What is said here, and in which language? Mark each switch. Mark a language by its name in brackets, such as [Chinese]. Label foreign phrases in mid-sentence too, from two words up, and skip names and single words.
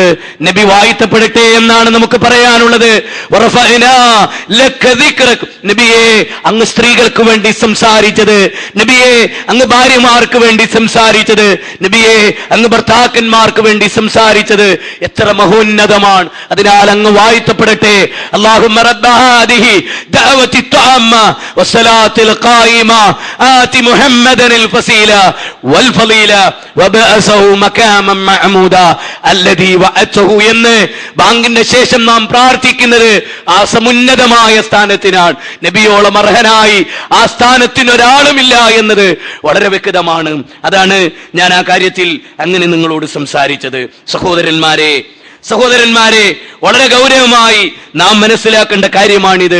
[Malayalam] നബി വാഴ്ത്തപ്പെടട്ടെ എന്നാണ് നമുക്ക് പറയാനുള്ളത്. നബിയെ, അങ്ങ് സ്ത്രീകൾക്ക് വേണ്ടി സംസാരിച്ചത്, നബിയെ അങ്ങ് ഭാര്യമാർക്ക് വേണ്ടി സംസാരിച്ചത്, നബിയെ അങ്ങ് ഭർത്താക്കന്മാർക്ക് വേണ്ടി സംസാരിച്ചത് എത്ര മഹോന്നതമാണ്. അതിനാൽ അങ്ങ് വാഴ്ത്തപ്പെടട്ടെ. [Arabic] اللهم رب هذه دعوة التامة والصلاة القائمة آت محمدا الفصيلة والفضيلة وبعثه مقاما محمودا الذي وعدته [Malayalam] എന്ന് ബാങ്കിന്റെ ശേഷം നാം പ്രാർത്ഥിക്കുന്നത് ആ സമുന്നതമായ സ്ഥാനത്തിനാണ്. നബിയോളം അർഹനായി ആ സ്ഥാനത്തിന് ഒരാളുമില്ല എന്നത് വളരെ വ്യക്തമാണ്. അതാണ് ഞാൻ ആ കാര്യത്തിൽ അങ്ങനെ നിങ്ങളോട് സംസാരിച്ചത്. സഹോദരന്മാരെ, വളരെ ഗൗരവമായി നാം മനസ്സിലാക്കേണ്ട കാര്യമാണിത്.